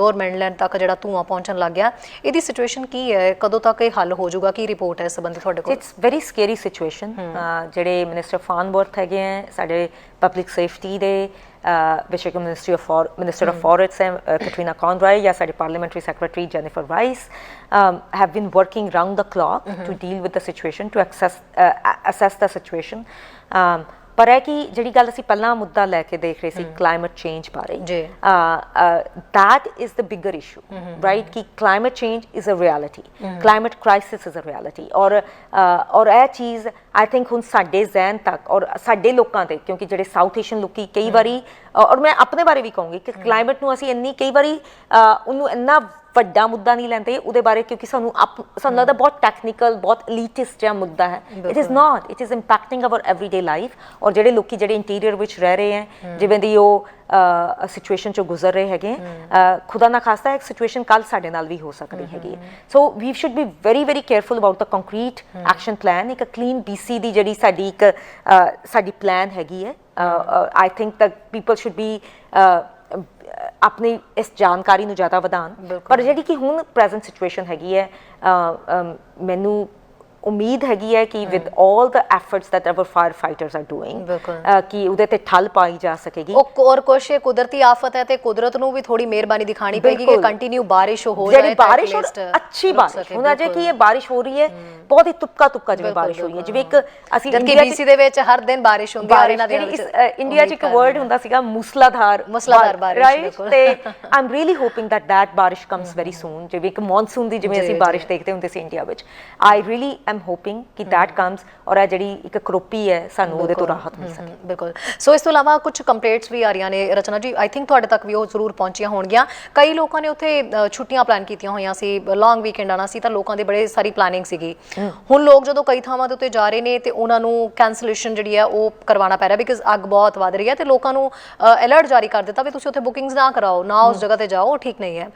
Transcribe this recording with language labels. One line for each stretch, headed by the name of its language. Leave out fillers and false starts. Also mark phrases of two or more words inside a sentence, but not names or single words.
Punjabi: ਲੋਅਰ ਮੇਨਲੈਂਡ ਤੱਕ ਜਿਹੜਾ ਧੂੰਆਂ ਪਹੁੰਚਣ ਲੱਗ ਗਿਆ, ਇਹਦੀ ਸਿਚੁਏਸ਼ਨ ਕੀ ਹੈ, ਕਦੋਂ ਤੱਕ ਇਹ ਹੱਲ ਹੋ ਜਾਊਗਾ, ਕੀ ਰਿਪੋਰਟ ਹੈ ਇਸ ਸੰਬੰਧੀ ਤੁਹਾਡੇ ਕੋਲ?
English: it's very scary situation.
Punjabi: ਜਿਹੜੇ ਮਿਨਿਸਟਰ ਫਾਨਵਰਥ ਹੈਗੇ ਹੈ ਸਾਡੇ
English: public safety
Punjabi: ਦੇ, ਵਿਸ਼ੇ
English: minister of forest ਕੈਟਰੀਨਾ ਕੌਨਰਾਏ,
Punjabi: ਜਾਂ ਸਾਡੇ
English: parliamentary secretary ਜੈਨੀਫਰ ਰਾਈਸ have been working round the clock to deal with the situation, to assess the situation.
Punjabi: ਪਰ ਹੈ ਕਿ ਜਿਹੜੀ ਗੱਲ ਅਸੀਂ ਪਹਿਲਾਂ ਮੁੱਦਾ ਲੈ ਕੇ ਦੇਖ ਰਹੇ ਸੀ
English: climate change
Punjabi: ਬਾਰੇ,
English: that is the bigger issue, right? ਕਿ climate change is a reality, climate crisis is a reality,
Punjabi: ਔਰ ਇਹ ਚੀਜ਼
English: I think
Punjabi: ਹੁਣ ਸਾਡੇ ਜ਼ਹਿਨ ਤੱਕ ਔਰ ਸਾਡੇ ਲੋਕਾਂ ਦੇ, ਕਿਉਂਕਿ ਜਿਹੜੇ ਸਾਊਥ ਏਸ਼ੀਅਨ ਲੋਕੀ ਕਈ ਵਾਰੀ, ਔਰ ਮੈਂ ਆਪਣੇ ਬਾਰੇ ਵੀ ਕਹੂੰਗੀ ਕਿ ਕਲਾਈਮੇਟ ਨੂੰ ਅਸੀਂ ਇੰਨੀ ਕਈ ਵਾਰੀ ਉਹਨੂੰ ਇੰਨਾ ਵੱਡਾ ਮੁੱਦਾ ਨਹੀਂ ਲੈਂਦੇ ਉਹਦੇ ਬਾਰੇ, ਕਿਉਂਕਿ ਸਾਨੂੰ ਲੱਗਦਾ ਬਹੁਤ ਟੈਕਨੀਕਲ, ਬਹੁਤ ਐਲੀਟਿਸਟ ਜਿਹਾ ਮੁੱਦਾ ਹੈ।
English: it is not, it is impacting our everyday life.
Punjabi: ਔਰ ਜਿਹੜੇ ਲੋਕੀ ਜਿਹੜੇ ਇੰਟੀਰੀਅਰ ਵਿੱਚ ਰਹਿ ਰਹੇ ਹੈ, ਜਿਵੇਂ ਦੀ ਉਹ ਸਿਚੁਏਸ਼ਨ ਚੋਂ ਗੁਜ਼ਰ ਰਹੇ ਹੈਗੇ, ਖੁਦਾ ਨਾ ਖਾਸਤਾ ਇੱਕ ਸਿਚੁਏਸ਼ਨ ਕੱਲ ਸਾਡੇ ਨਾਲ ਵੀ ਹੋ ਸਕਦੀ ਹੈਗੀ।
English: so we should be very very careful about the concrete action plan.
Punjabi: ਇੱਕ ਕਲੀਨ BC ਦੀ ਜਿਹੜੀ ਸਾਡੀ ਪਲਾਨ ਹੈਗੀ ਹੈ,
English: I think that people should be
Punjabi: ਆਪਣੀ ਇਸ ਜਾਣਕਾਰੀ ਨੂੰ ਜ਼ਿਆਦਾ ਵਧਾਉਣ। ਪਰ ਜਿਹੜੀ ਕਿ ਹੁਣ
English: present situation
Punjabi: ਹੈਗੀ ਹੈ, ਮੈਨੂੰ ਉਮੀਦ ਹੈਗੀ ਹੈ ਕਿ
English: with all the efforts that our fire fighters are doing,
Punjabi: ਕਿ ਉਹਦੇ ਤੇ ਠੱਲ ਪਾਈ ਜਾ ਸਕੇਗੀ। ਔਰ ਕੁਛ ਕੁਦਰਤੀ ਆਫਤ ਹੈ ਤੇ ਕੁਦਰਤ ਨੂੰ ਵੀ ਥੋੜੀ ਮਿਹਰਬਾਨੀ ਦਿਖਾਣੀ ਪਏਗੀ ਕਿ ਕੰਟੀਨਿਊ ਬਾਰਿਸ਼ ਹੋ ਜਾਏ, ਜਿਹੜੀ ਬਾਰਿਸ਼ ਅੱਛੀ ਬਾਰਿਸ਼। ਹੁਣ ਅਜੇ ਕਿ ਇਹ ਬਾਰਿਸ਼ ਹੋ ਰਹੀ ਹੈ, ਬਹੁਤ ਹੀ ਤੁਪਕਾ ਜਿਵੇਂ ਬਾਰਿਸ਼ ਹੋਈ ਹੈ, ਜਿਵੇਂ ਇੱਕ ਅਸੀਂ BC ਦੇ ਵਿੱਚ ਹਰ ਦਿਨ ਬਾਰਿਸ਼ ਹੁੰਦੀ ਹੈ। ਇੰਡੀਆ 'ਚ ਇੱਕ ਵਰਡ ਹੁੰਦਾ ਸੀਗਾ ਮੂਸਲਾਧਾਰ ਬਾਰਿਸ਼, ਰਾਈਟ? ਤੇ
English: I am really hoping that ਬਾਰਿਸ਼ comes very soon,
Punjabi: ਜਿਵੇਂ ਇੱਕ ਮੌਨਸੂਨ ਦੀ ਜਿਵੇਂ ਅਸੀਂ ਬਾਰਿਸ਼ ਦੇਖਦੇ ਹੁੰਦੇ ਸੀ ਇੰਡੀਆ ਵਿੱਚ।
English: I really am hoping ਕਿ that comes,
Punjabi: ਔਰ ਇਹ ਜਿਹੜੀ ਇੱਕ ਕਰੋਪੀ ਹੈ ਸਾਨੂੰ ਉਹਦੇ ਤੋਂ ਰਾਹਤ ਮਿਲ ਸਕੇ। ਬਿਲਕੁਲ। ਸੋ ਇਸ ਤੋਂ ਇਲਾਵਾ ਕੁਝ ਕੰਪਲੇਂਟਸ ਵੀ ਆ ਰਹੀਆਂ ਨੇ ਰਚਨਾ ਜੀ,
English: I think
Punjabi: ਤੁਹਾਡੇ ਤੱਕ ਵੀ ਉਹ ਜ਼ਰੂਰ ਪਹੁੰਚੀਆਂ ਹੋਣਗੀਆਂ। ਕਈ ਲੋਕਾਂ ਨੇ ਉੱਥੇ ਛੁੱਟੀਆਂ ਪਲਾਨ ਕੀਤੀਆਂ ਹੋਈਆਂ ਸੀ,
English: long weekend
Punjabi: ਆਉਣਾ ਸੀ, ਤਾਂ ਲੋਕਾਂ ਦੀ ਬੜੇ ਸਾਰੀ ਪਲਾਨਿੰਗ ਸੀਗੀ। ਹੁਣ ਲੋਕ ਜਦੋਂ ਕਈ ਥਾਵਾਂ ਦੇ ਉੱਤੇ ਜਾ ਰਹੇ ਨੇ ਤੇ ਉਹਨਾਂ ਨੂੰ ਕੈਂਸਲੇਸ਼ਨ ਜਿਹੜੀ ਹੈ ਉਹ ਕਰਵਾਉਣਾ ਪੈ ਰਿਹਾ, ਬਿਕਾਜ਼ ਅੱਗ ਬਹੁਤ ਵੱਧ ਰਹੀ ਹੈ, ਤੇ ਲੋਕਾਂ ਨੂੰ ਅਲਰਟ ਜਾਰੀ ਕਰ ਦਿੱਤਾ ਵੀ ਤੁਸੀਂ ਉੱਥੇ ਬੁਕਿੰਗਸ ਨਾ ਕਰਾਓ, ਨਾ ਉਸ ਜਗ੍ਹਾ ਤੇ ਜਾਓ, ਉਹ ਠੀਕ ਨਹੀਂ ਹੈ।